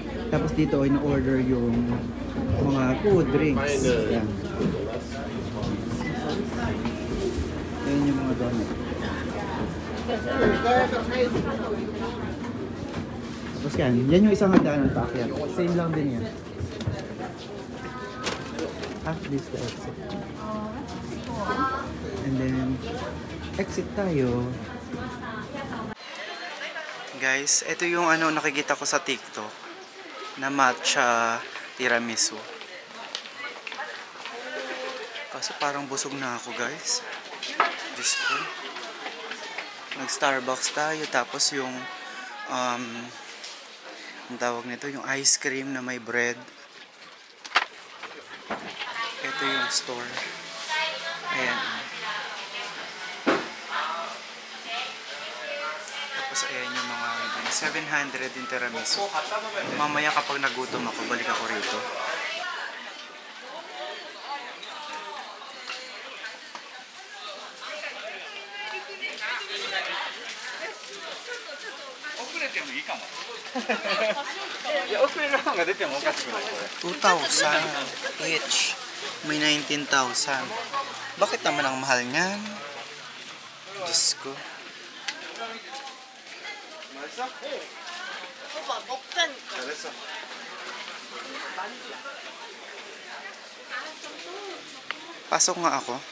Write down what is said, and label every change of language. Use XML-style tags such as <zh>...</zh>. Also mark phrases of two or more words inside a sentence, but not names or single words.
<tl>Tapos dito ay na-order yung mga food, drinks. Ayan. Ayan yung mga donut. Tapos yan yung isang hagdanan pa akyat. Same lang din yan. After this, the exit.</tl> <en>And then,</en> <tl>exit tayo. Guys, ito yung nakikita ko sa TikTok na matcha tiramisu. Kaso parang busog na ako, guys. Diyos ko. Nag-Starbucks tayo. Tapos yung, ang tawag nito, yung ice cream na may bread. Ito yung store. Ayan. Tapos ayan yung mga 700 yung tiramisu. Mamaya kapag nagutom ako, balik ako rito.</tl> <ja>Ya, 遅れの方が出てもおかしくないこれ。</ja> <tl>2,000 each. May 19,000. Bakit naman ang mahal niyan? Diyos ko. Pasok nga ako.</tl>